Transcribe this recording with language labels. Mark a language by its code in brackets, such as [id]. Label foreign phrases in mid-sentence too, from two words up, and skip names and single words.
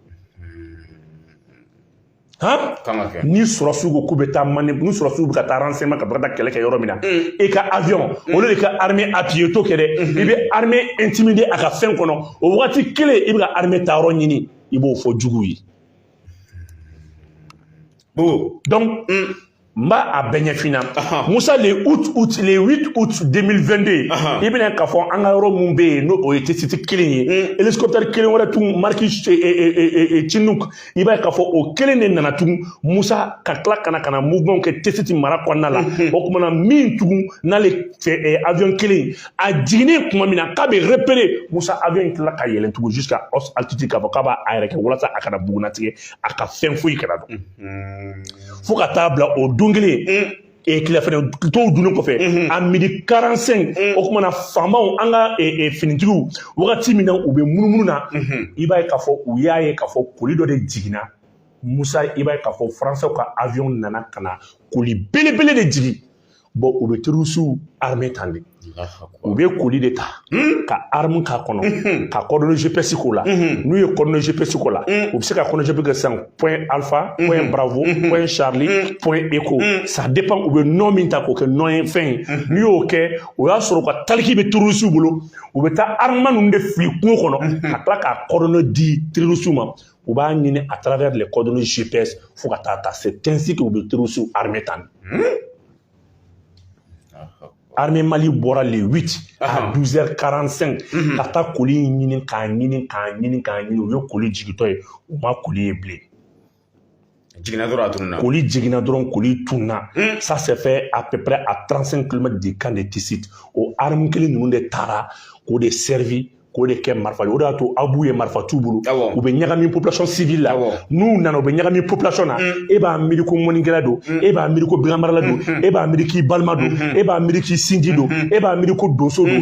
[bm] ni sɔrɔsiw ko k'u bɛ taa ni sɔrɔsiw bɛ ka taa renseignement ka taa kɛlɛ kɛ yɔrɔ min na e ka avion olu de ka [fr] armée appuyer [bm] to kɛ dɛ i bɛ [fr] armée intimider [bm] a ka fɛn kɔnɔ o waati kelen i bɛ ka armée ta yɔrɔ ɲini i b'o fɔ jugu ye donc n b'a a bɛɛ ɲɛfin Musa [fr] le 8 août 2022 [bm] i bɛna k'a fɔ an ka yɔrɔ mun bɛ yen n'o o ye T-Site kelen ye hélicoptère kelen wɛrɛ tun marque Chinook i b'a ye k'a fɔ o kelen de nana tugun Musa ka tila ka na mouvement kɛ T-Site mara kɔnɔna la o kumana min tugun n'ale fɛ avion kelen a jiginnen tuma min na k'a bɛ repérer Musa avion in tilala ka yɛlɛn tugun [fr] jusqu'à haute altitude [bm] k'a fɔ k'a b'a yɛrɛ kɛ walasa a kana bugunatigɛ a ka fɛn foyi kana dɔn fo ka taa bila o don kelen tile fɛnɛ tɔw dunnen kɔfɛ a midi 45 o kumana faamaw an ka finitigiw wagati min na u bɛ munumunu na i b'a ye k'a fɔ u y'a ye k'a fɔ koli dɔ de jiginna Musa i b'a ye k'a fɔ Faransɛw ka avion nana ka na koli belebele de jigin bon u bɛ [fr] terroriste armée [bm] tan de u bɛ koli de ta ka arme k'a kɔnɔ ka [fr] coordonnées GPS [bm] k'o la n'u ye [fr] coordonnées GPS [bm] k'o la u bɛ se ka [fr] coordonnées GPS [bm] kɛ sisan [fr] point alpha point bravo point charlie point echo ça dépend [bm] u bɛ nom min ta k'o kɛ nom ye fɛn ye n'u y'o kɛ o y'a sɔrɔ u ka taliki bɛ terroriste bolo u bɛ taa armement ninnu de fili kungo kɔnɔ ka tila k'a coordonnées di terroriste ma u b'a ɲini [fr] à travers les coordonnées GPS [bm] fo ka taa ta [fr] c'est ainsi que [bm] u bɛ [fr] terroriste armée [bm] tan armée Mali bɔra [fr] le 8 à 12h45 [bm] ka taa koli ɲini k'a ɲini u ye koli jigitɔ ye u ma koli ye bilen. Koli jiginna dɔrɔn koli tunna. [fr] Ça s'est fait à peu près à 35 km du camp de Tissit. [bm] O arme kelen ninnu de taara k'o de servi k'o de kɛ marifa ye. O de y'a to Abu ye marifa t'u bolo. U bɛ ɲagami [fr] population civile [bm] la. N'u nana u bɛ ɲagami population na. E b'a miiri ko mɔnikɛla don. E b'a miiri ko bilanmarala don. E b'a miiri k'i balima don. E b'a miiri k'i sinji don. E b'a miiri ko donso don.